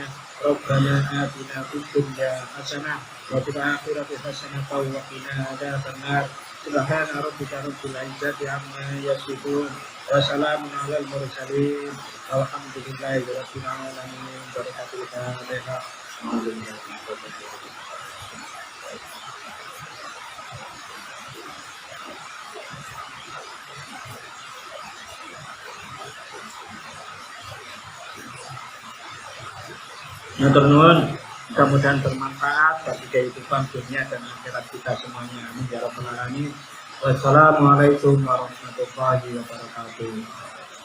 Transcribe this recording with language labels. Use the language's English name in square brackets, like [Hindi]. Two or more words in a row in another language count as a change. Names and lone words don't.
[Arabic] ربنا آتنا في الدنيا حسنة وفي الآخرة حسنة وقنا عذاب النار. سبحان ربك رب العزة عما يصفون وسلام على المرسلين والحمد لله رب العالمين. بركة الفاتحة. [Javanese] Matur nuwun, [Indonesian] mudah-mudahan bermanfaat bagi kehidupan dunia dan akhirat kita semuanya. [Arabic] آمين يا رب العالمين. والسلام عليكم ورحمة الله وبركاته.